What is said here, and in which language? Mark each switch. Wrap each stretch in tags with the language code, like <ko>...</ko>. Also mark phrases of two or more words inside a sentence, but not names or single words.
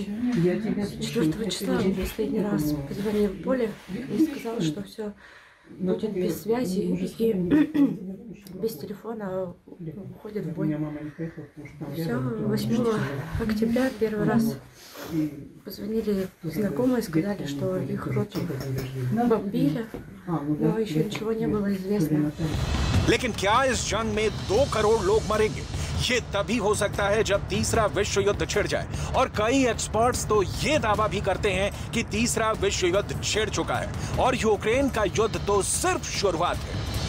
<ru>4 числа он последний раз позвонил Поле и сказал, что все будет без связи и без телефона уходит в бой. Все, 8 октября первый раз Позвонили знакомые, сказали, что их роту бомбили, но еще ничего не было известно.</ru> <hi>लेकिन क्या इस जंग में 2 करोड़ लोग मरेंगे? ये तभी हो सकता है जब तीसरा विश्व युद्ध छिड़ जाए, और कई एक्सपर्ट्स तो ये दावा भी करते हैं कि तीसरा विश्व युद्ध छिड़ चुका है और यूक्रेन का युद्ध तो सिर्फ शुरुआत है।</hi>